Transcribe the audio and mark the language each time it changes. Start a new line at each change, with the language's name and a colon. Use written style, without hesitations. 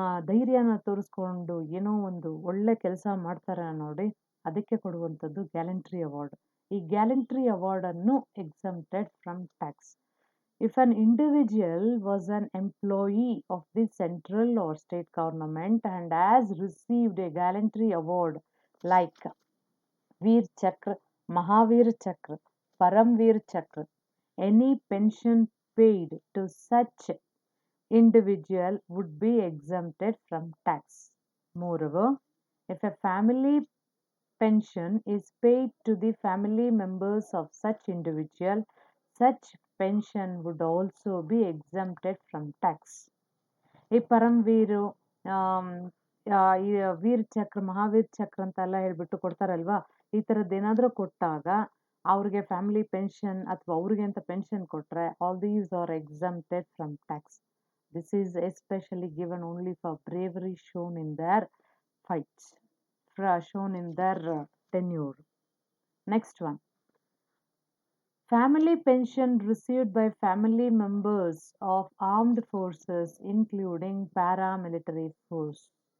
Kannada: ಧೈರ್ಯನ ತೋರಿಸ್ಕೊಂಡು ಏನೋ ಒಂದು ಒಳ್ಳೆ ಕೆಲಸ ಮಾಡ್ತಾರೆ ನೋಡಿ, ಅದಕ್ಕೆ ಕೊಡುವಂಥದ್ದು ಗ್ಯಾಲಂಟ್ರಿ ಅವಾರ್ಡ್. ಈ gallantry ಅವಾರ್ಡನ್ನು exempted from tax.
English: If an individual was an employee of the central or state government and has received a gallantry award like Veer Chakra, Mahavir Chakra, Paramveer Chakra, any pension paid to such individual would be exempted from tax. Moreover, if a family pension is paid to the family members of such individual, such pension would also be exempted from tax.
Kannada: ಈ ಪರಮವೀರು am, ಈ ವೀರ್ ಚಕ್ರ ಮಹಾವೀರ್ ಚಕ್ರ ಅಂತೆಲ್ಲ ಹೇಳ್ಬಿಟ್ಟು ಕೊಡ್ತಾರಲ್ವಾ, ಈ ಥರದ್ದು ಏನಾದರೂ ಕೊಟ್ಟಾಗ ಅವ್ರಿಗೆ ಫ್ಯಾಮಿಲಿ ಪೆನ್ಷನ್ ಅಥವಾ ಅವ್ರಿಗೆ ಅಂತ ಪೆನ್ಷನ್ ಕೊಟ್ಟರೆ
English: All these are exempted from tax. This is especially given only for bravery shown in their fights, shown in their tenure. Next one. Family pension received by family members of armed forces, including paramilitary force.